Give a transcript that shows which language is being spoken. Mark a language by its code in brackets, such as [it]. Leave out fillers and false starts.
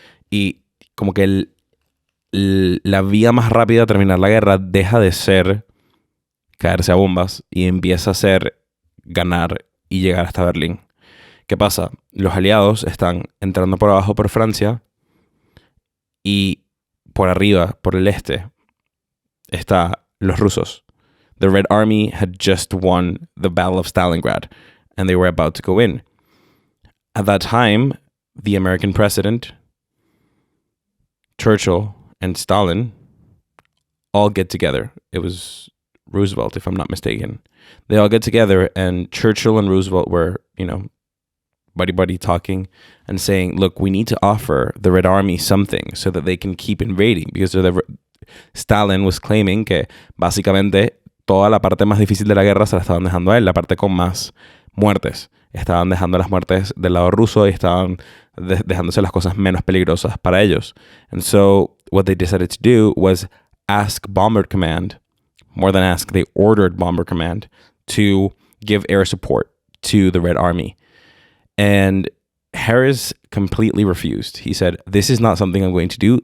[es] Y como que la vía más rápida a terminar la guerra deja de ser caerse a bombas y empieza a ser ganar y llegar hasta Berlín. ¿Qué pasa? Los aliados están entrando por abajo por Francia y por arriba, por el este, está los rusos. [en] The Red Army had just won the Battle of Stalingrad and they were about to go in. At that time, the American president, Churchill, and Stalin all get together. It was Roosevelt, if I'm not mistaken. They all get together and Churchill and Roosevelt were, buddy talking and saying, look, we need to offer the Red Army something so that they can keep invading, because Stalin was claiming [es] que básicamente toda la parte más difícil de la guerra se la estaban dejando a él, la parte con más muertes. Estaban dejando las muertes del lado ruso y estaban dejándose las cosas menos peligrosas para ellos. [en] And so what they decided to do was ask Bomber Command, more than ask, they ordered Bomber Command to give air support to the Red Army. And Harris completely refused. He said, this is not something I'm going to do.